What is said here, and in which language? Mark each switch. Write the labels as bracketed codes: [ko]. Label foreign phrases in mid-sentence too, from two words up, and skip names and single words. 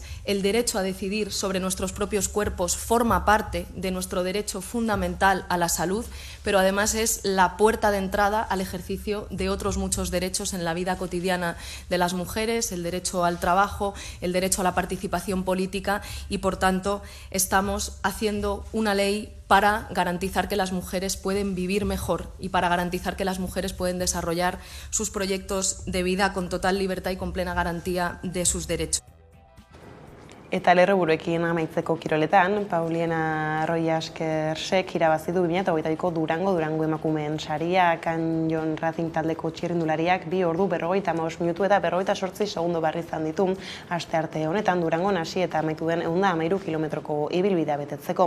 [es] El derecho a decidir sobre nuestros propios cuerpos forma parte de nuestro derecho fundamental a la salud, pero además es la puerta de entrada al ejercicio de otros muchos derechos en la vida cotidiana de las mujeres, el derecho al trabajo, el derecho a la participación política, y, por tanto, estamos haciendo una ley para garantizar que las mujeres pueden vivir mejor y para garantizar que las mujeres pueden desarrollar sus proyectos de vida con total libertad y con plena garantía de sus derechos. [eu] Eta lerroburuekin amaitzeko kiroletan, Pauliena Royaskesek irabazi du 2022ko Durango emakumeen saria. Kanjon Racing taldeko txirrindulariak 2 ordu 55 minutu eta 58 segundo barri izan ditu. Astearte honetan Durangon hasi eta amaitu den 113 kilometroko ibilbidea betetzeko.